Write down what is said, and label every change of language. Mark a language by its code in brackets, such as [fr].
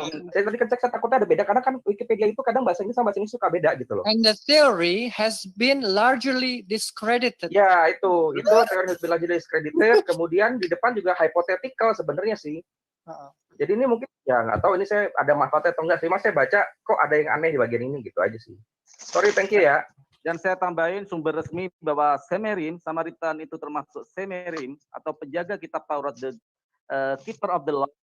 [id] Saya tadi cek, saya takutnya ada beda karena kan Wikipedia itu kadang bahasa Inggris sama bahasa Inggris suka beda gitu loh. [en] And the theory has been largely discredited. [id] Ya, itu teori [en] has been largely discredited. [id] Kemudian di depan juga hypothetical sebenarnya sih. Jadi ini mungkin ya nggak tahu ini saya ada manfaatnya atau enggak sih. Mas saya baca kok ada yang aneh di bagian ini gitu aja sih. [en] Sorry, thank you [id] ya. Dan saya tambahin sumber resmi bahwa Semerim, Samaritan itu termasuk Semerim atau penjaga kitab Taurat, [en] the keeper of the law.